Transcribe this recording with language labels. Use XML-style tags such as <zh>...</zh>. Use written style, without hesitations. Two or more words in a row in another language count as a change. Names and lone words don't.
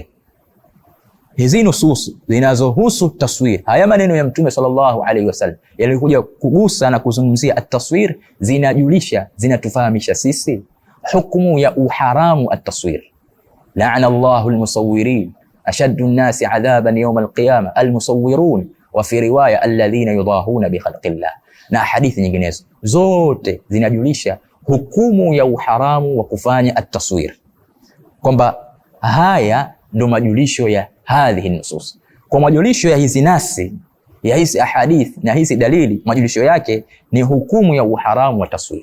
<sw>Hizi nusus zinazohusu taswir, haya maneno ya Mtume</sw> <ar>صلى الله عليه وسلم</ar> <sw>yalikuja kugusa na kuzungumzia at-taswir, zinajulisha, zinatufahamisha sisi hukumu ya uharamu at-taswir.</sw> <ar>لعن الله المصورين، أشد الناس عذابا يوم القيامة المصورون، وفي رواية الذين يضاهون بخلق الله,</ar> <sw>na hadithi nyinginezo zote zinajulisha hukumu ya uharamu wa kufanya at-taswir, kwamba haya ndo majulisho ya</sw> <ar>هذه نصوص.</ar> <sw>Kwa majulisho ya hizi nasi, ya hizi ahadith na hizi dalili, majulisho yake ni hukumu ya uharamu wa taswir.</sw>